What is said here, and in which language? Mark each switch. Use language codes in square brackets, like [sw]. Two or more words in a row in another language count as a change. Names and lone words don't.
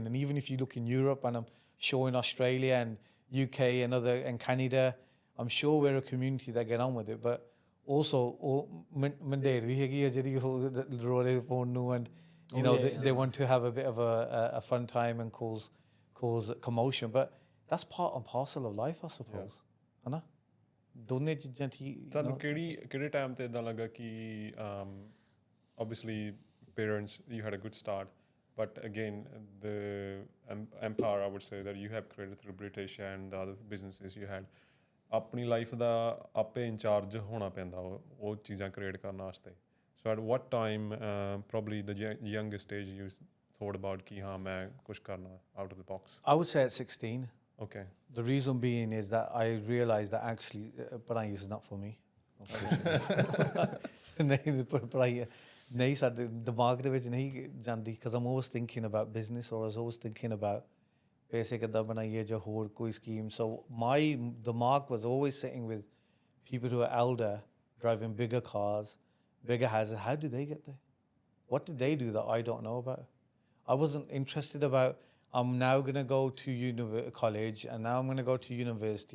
[en] And even if you look in Europe, and I'm sure in Australia and UK and Canada, I'm sure we're a community that get on with it. But also, and you know, they want to have a bit of a fun time and cause commotion. But that's part and parcel of life, I suppose. [hi] है ना? दोनों चीज़ें ठीक. [pa] ਤੁਹਾਨੂੰ ਕਿਹੜੇ ਟਾਈਮ ਤੇ ਇਦਾਂ ਲੱਗਾ ਕਿ [en] obviously parents, you had a good start, but again the empire, I would say, that you have created through Brit Asia and the other businesses you had, [pa] ਆਪਣੀ ਲਾਈਫ ਦਾ ਆਪੇ ਇੰਚਾਰਜ ਹੋਣਾ ਪੈਂਦਾ ਉਹ ਚੀਜ਼ਾਂ ਕ੍ਰੀਏਟ ਕਰਨ ਵਾਸਤੇ. [en] So at what time probably the youngest age you thought about [pa] ਕਿ ਹਾਂ ਮੈਂ ਕੁਝ ਕਰਨਾ [en] out of the box? I would say at 16. Okay. The reason being is that I realised that actually pੜ੍ਹਾਈ is not for me. [pa] ਨਹੀਂ ਸਾਡੇ ਦਿਮਾਗ ਦੇ ਵਿੱਚ ਨਹੀਂ ਜਾਂਦੀ, [en] because I'm always thinking about business, or I was always thinking about [pa] ਪੈਸੇ ਕਿੱਦਾਂ ਬਣਾਈਏ ਜਾਂ ਹੋਰ ਕੋਈ [en] scheme. So my ਦਿਮਾਗ was always sitting with people who are elder, driving bigger cars, bigger houses. How did they get there? What did they do that I don't know about? I wasn't interested about, I'm now going to go to college, and now I'm going to go to university.